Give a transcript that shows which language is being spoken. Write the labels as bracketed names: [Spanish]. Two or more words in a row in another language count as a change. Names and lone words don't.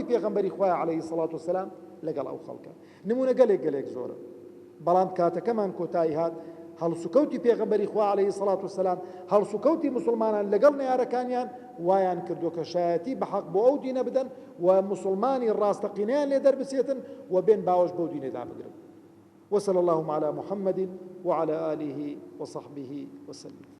[Central Kurdish] پێغەمبەری خوای [Arabic] عەلەیهی سەڵات وسەلام [Central Kurdish] لەگەڵ ئەو خەڵکە نمونە گەلێک زۆرە بەڵام کاتەکەمان کۆتایی هات هەڵسوکەوتی پێغەمبەری خوا [Arabic] عەلەیهی سەڵات وسەلام [Central Kurdish] هەڵسوکەوتی مسلمانان لەگەڵ نێارەکانیان وایان کردو کە شایەتی بەحەق بۆ ئەو دینە بدەن و مسلمانی ڕاستەقینەیان لێ دەربچێتن و بێن باوەش بەو دینەدا بگرن [Arabic] وصلى الله على محمد وعلى آله وصحبه وسلم